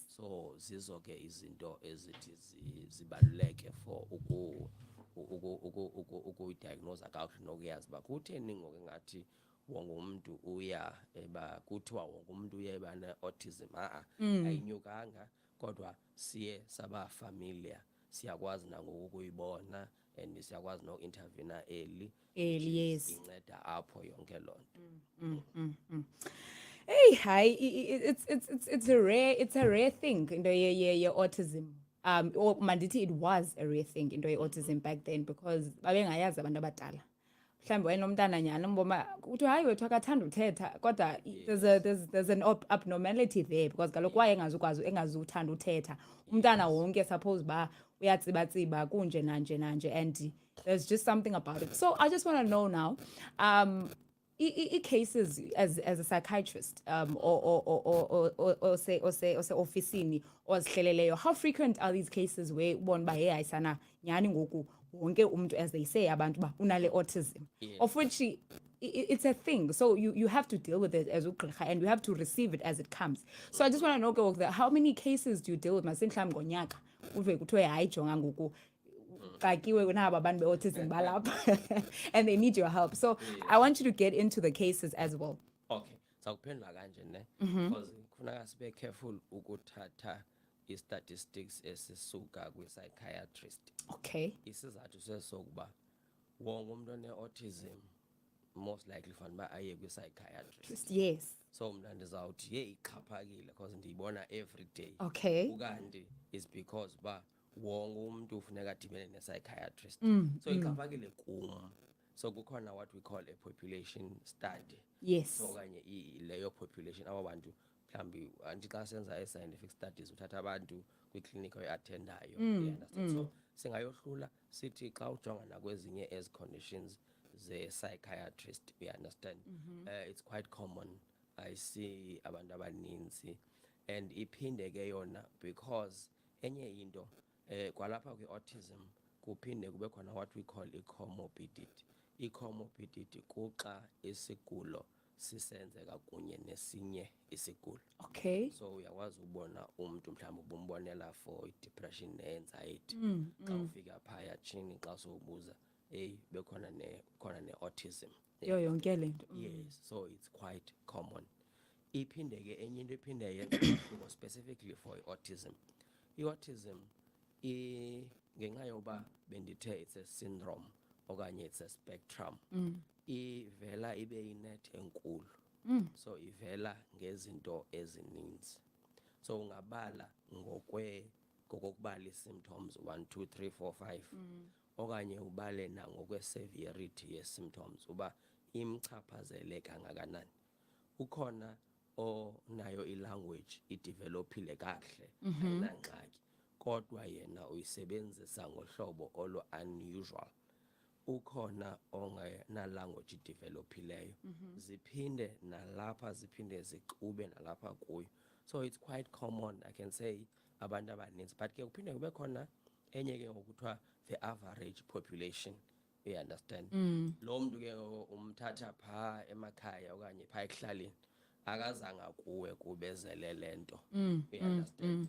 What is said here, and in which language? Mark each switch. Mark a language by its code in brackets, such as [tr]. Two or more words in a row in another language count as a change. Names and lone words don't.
[xh] So zizo ke izinto ezithi zibaluleke for ukuyidiagnosa kakuhle nokuyazi uba kutheni ngoku ngathi wonke umuntu uya kuthiwa wonke umuntu uya eba ne-autism. Ayinyukanga kodwa siye saba familiar, siyakwazi nangoku ukuyibona and siyakwazi no-intervena early. [en] Yes. [xh] Inceda apho yonke loo nto. [en] Hey, hi. It's a rare thing into autism. Or mandithi it was a rare thing into autism back then because [xh] babengayazi abantu abadala. Mhlawumbi wayenomntana nyana umboma kuthi hayi wethu akathanda uthetha kodwa [en] there's an abnormality there because [xh] kaloku wayengazukwazi engazuthanda uthetha. Umntana wonke suppose ba uyatsibatsiba kunje nanje [en] and there's just something about it. So I just want to know now cases as a psychiatrist or say [xh] officini ozihleleleyo, [en] how frequent are these cases where [xh] ubona uba hey ayisana nyhani ngoku wonke umntu, [en] as they say, [xh] abantu uba unale autism, [en] of which it's a thing, so you have to deal with it [xh] as ugqirha [en] and you have to receive it as it comes. So I just want to know ke how many cases do you deal with [xh] masimhlawumbi ngonyaka uve kuthiwe hayi jonga ngoku xakiwe naba abantu be-autism balapha [en] and they need your help. So I want you to get into the cases as well. [xh] Okay, sakuphendula kanje ne because kufuneka sibe careful ukuthatha i-statistics esisuka kwi-psychiatrist. [en] Okay. [xh] Isizathu sesokuba wonke umuntu one-autism [en] most likely [xh] fanele uba aye kwi-psychiatrist. [en] Yes. [xh] So mna ndizawuthi ye ixhaphakile because ndiyibona [en] every day. Okay. [xh] Ukanti [en] is because [xh] uba wonke umuntu ufuneka adibene ne-psychiatrist. So ixhaphakile kum. So kukhona [en] what we call a population study. Yes. [xh] So okanye leyo population aba bantu mhlawumbi anti xa senza i-scientific studies uthatha abantu kwiklinik oyi-athendayo. So singayohlula sithi xa ujonga nakwezinye ezi conditions ze-psychiatrist, [en] you understand, it's quite common. I see [xh] abantu abaninzi and iphinde ke yona because enye into kwalapha kwi-autism kuphinde kube khona [en] what we call [xh] i-comorbidity. I-comorbidity kuxa isigulo sisenzeka kunye nesinye isigulo. [en] Okay. [xh] So uyakwazi ubona umuntu mhlawumbi ubumbonela for i-depression ne-anxiety xa ufika phaya tshini xa sowubuza hey bekhona ne-autism Yo yonke le nto. [en] Yes, so it's quite common. [xh] Iphinde ke enye into iphinde yenza [en] specifically for autism. [xh] I-autism ngenxa yoba bendithe [en] it's a syndrome okanye it's a spectrum, [xh] ivela ibe yinet enkulu. So ivela ngezinto ezininzi. So ungabala ngokokubala i-symptoms 1 2 3 4 5 okanye ubale nangokwe-severity ye-symptoms uba imchaphazele kangakanani. Ukhona onayo i-language idevelophile kakuhle ayinangxaki kodwa yena uyisebenzisa ngohlobo olu-unusual. Ukhona ongena-language idevelophileyo ziphinde nalapha ziphinde zixube nalapha kuyo. [en] So it's quite common, I can say, [xh] abantu abaninzi. But ke kuphinde kube khona enye ke ngokuthiwa [en] the average population, you understand. [xh] Lo mntu ke umthatha phaa emakhaya okanye phaa ekuhlaleni akazanga kuwe kubezele lento, [en] you understand.